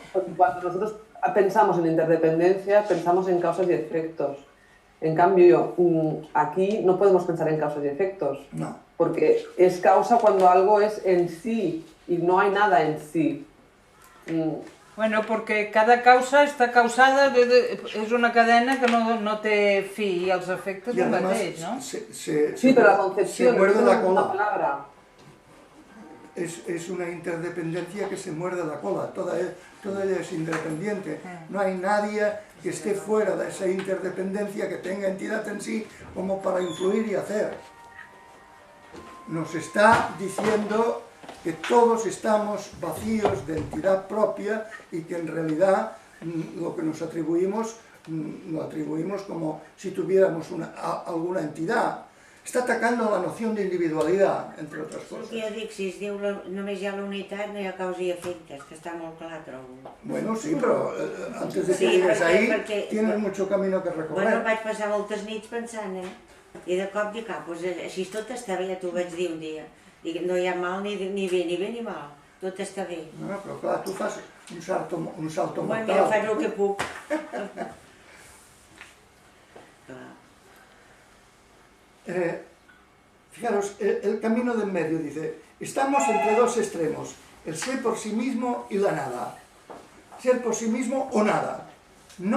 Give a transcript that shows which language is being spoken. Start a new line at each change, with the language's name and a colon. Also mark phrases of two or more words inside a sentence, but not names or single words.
Spanish: Cuando nosotros pensamos en interdependencia, pensamos en causas y efectos. En cambio, aquí no podemos pensar en causas y efectos. No. Porque es causa cuando algo es en sí y no hay nada en sí. Bueno, porque cada causa
Catalan: està causada, és una cadena que no té fi i els efectes el mateix, no?
Spanish: Sí, pero la concepción se muerde la cola. Una palabra. Es una interdependencia que se muerde la cola, toda ella es independiente. No hay nadie que esté fuera de esa interdependencia, que tenga entidad en sí como para influir y hacer. Nos está diciendo que todos estamos vacíos de entidad propia y que en realidad lo que nos atribuimos, lo atribuimos como si tuviéramos alguna entidad.
Catalan: Està atacando la noció d'individualitat, entre altres coses. Jo dic, si es diu només hi ha la unitat, no hi ha causa i efectes, que està molt clar, trobo.
Spanish: Bueno, sí, però antes de que llegues ahí, tienes mucho camino que recorrer.
Catalan: Bueno, vaig passar moltes nits pensant, I de cop dic, doncs així tot està bé, ja t'ho vaig dir un dia. Dic, no hi ha mal ni bé ni mal, tot està bé. No, però clar, tu fas
Spanish: un salto mortal.
Catalan: Bueno, jo faig el que puc.
Spanish: Fijaros, el camino del medio dice, estamos entre dos extremos, el ser por sí mismo y la nada. Ser por sí mismo o nada. No.